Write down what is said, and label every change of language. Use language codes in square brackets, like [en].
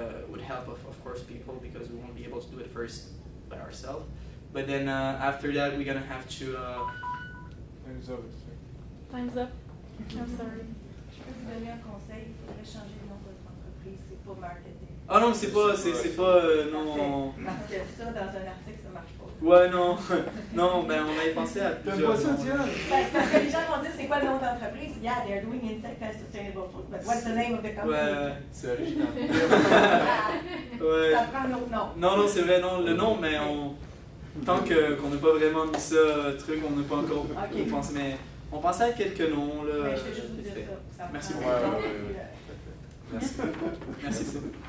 [en] Would help, of course, people, because we won't be able to do it first by ourselves. But then after that, we're gonna have to. Time's up. Time's up. I'm sorry. [fr] Je peux vous donner un conseil, il faudrait changer le nom de votre entreprise, c'est pas marketing. Ah non, c'est pas non. Parce que ça, dans un article, ça marche pas. Ouais, non, non, ben on avait pensé à plusieurs. T'aimes pas ça, Diane? Parce que les gens vont dire, c'est quoi le nom d'entreprise? [en] Yeah, they're doing insect and sustainable food, but what's the name of the company? [fr] Ouais, c'est original. Ouais. Ça prend un autre nom. Non, c'est vrai, non, le nom, mais tant qu'on n'a pas vraiment mis ça, on n'a pas encore pensé, mais on pensait à quelques noms, là. Mais je vais juste vous dire ça. Merci prend beaucoup. un nom, Merci. Merci beaucoup.